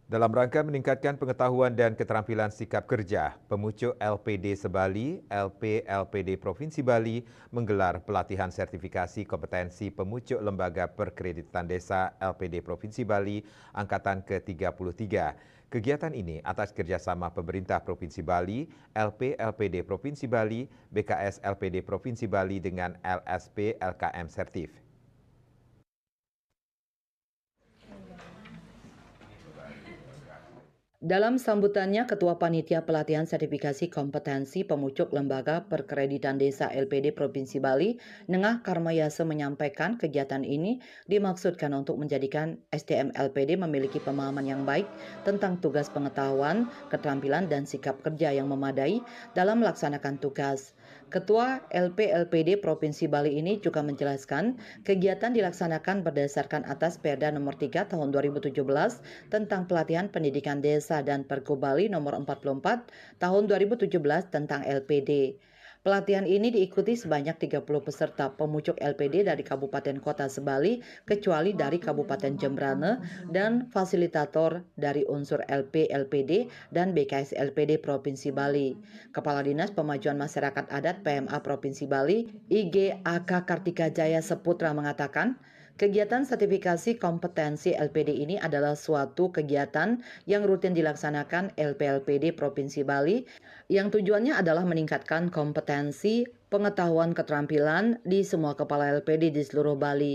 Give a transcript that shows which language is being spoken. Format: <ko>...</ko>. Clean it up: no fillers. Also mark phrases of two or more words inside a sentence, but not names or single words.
<id>Dalam rangka meningkatkan pengetahuan dan keterampilan sikap kerja, Pemucuk LPD Sebali, LPD Provinsi Bali menggelar pelatihan sertifikasi kompetensi pemucuk Lembaga Perkreditan Desa LPD Provinsi Bali Angkatan ke-33. Kegiatan ini atas kerjasama pemerintah Provinsi Bali, LPD Provinsi Bali, BKS LPD Provinsi Bali dengan LSP LKM Sertif. Dalam sambutannya, Ketua Panitia Pelatihan Sertifikasi Kompetensi Pemucuk Lembaga Perkreditan Desa LPD Provinsi Bali, Nengah Karmayase menyampaikan kegiatan ini dimaksudkan untuk menjadikan SDM LPD memiliki pemahaman yang baik tentang tugas pengetahuan, keterampilan, dan sikap kerja yang memadai dalam melaksanakan tugas. Ketua LPD Provinsi Bali ini juga menjelaskan kegiatan dilaksanakan berdasarkan atas Perda nomor 3 tahun 2017 tentang pelatihan pendidikan desa dan Pergub Bali nomor 44 tahun 2017 tentang LPD. Pelatihan ini diikuti sebanyak 30 peserta pemucuk LPD dari Kabupaten Kota Sebali, kecuali dari Kabupaten Jembrane, dan fasilitator dari unsur LPD dan BKS LPD Provinsi Bali. Kepala Dinas Pemajuan Masyarakat Adat PMA Provinsi Bali, IGAK Kartika Jaya Seputra mengatakan, kegiatan sertifikasi kompetensi LPD ini adalah suatu kegiatan yang rutin dilaksanakan LPD Provinsi Bali yang tujuannya adalah meningkatkan kompetensi, pengetahuan, keterampilan di semua kepala LPD di seluruh Bali.</id>